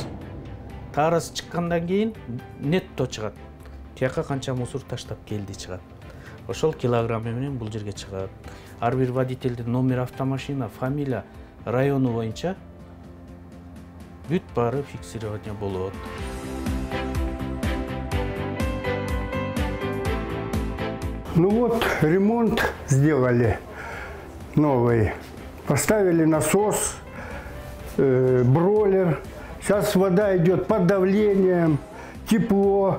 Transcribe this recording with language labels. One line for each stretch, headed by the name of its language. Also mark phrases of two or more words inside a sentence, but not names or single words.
Kyrgyz: Таарасы чыккандан кийин нетто чыгат. Тияка канча мусор таштап келди чыгат. Ошол килограммы менен бул жерге чыгат. Ар бир водительдин
Russian: номер автомашина,
Kyrgyz: фамилия, району боюнча бүт баары фиксирование болот.
Russian: Ну вот, ремонт сделали новый. Поставили насос, бройлер. Сейчас вода идет под давлением, тепло.